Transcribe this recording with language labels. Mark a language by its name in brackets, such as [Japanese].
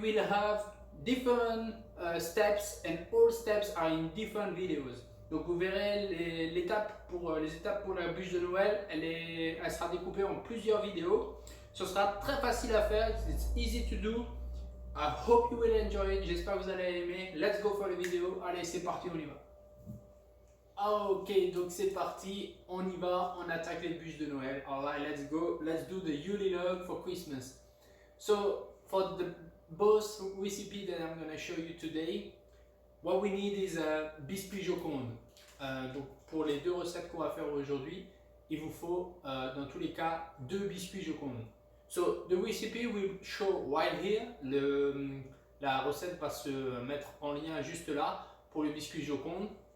[English] have different steps and all steps are in different videos. [French] Donc vous verrez les étapes pour la bûche de Noël, elle sera découpée en plusieurs vidéos. Ce sera très facile à faire, [English] it's easy to do. I hope you will enjoy it, [French] j'espère que vous allez aimer. [English] Let's go for the video, [French] allez c'est parti, on y va. Ok, donc c'est parti, on y va, on attaque les bûches de Noël. [English] Alright, let's go, let's do the Yule log for Christmas. So for the both recipe that I'm going to show you today, what we need is a biscuit Joconde. [French] Donc pour les deux recettes qu'on va faire aujourd'hui, il vous faut dans tous les cas 2 biscuits Joconde. [English] So the recipe will show right here. [French] La recette va se mettre en lien juste là pour le biscuit Joconde.